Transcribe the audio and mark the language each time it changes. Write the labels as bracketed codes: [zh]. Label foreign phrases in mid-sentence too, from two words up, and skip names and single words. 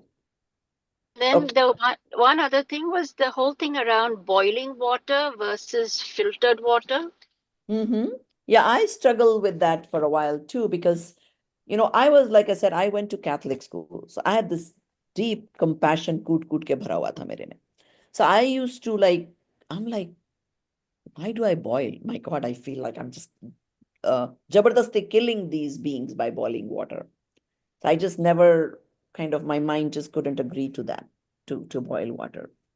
[en] then the one other thing was the whole thing around boiling water versus filtered water. Yeah, I struggle with that for a while too, because I was, like I said, I went to Catholic school. So I had this deep compassion [hi] कूट के भरा हुआ था मेरे में. [en] So I used to I'm like, why do I boil? My God, I feel like I'm just jabardasti killing these beings by boiling water. So I just never my mind just couldn't agree to that, to boil water.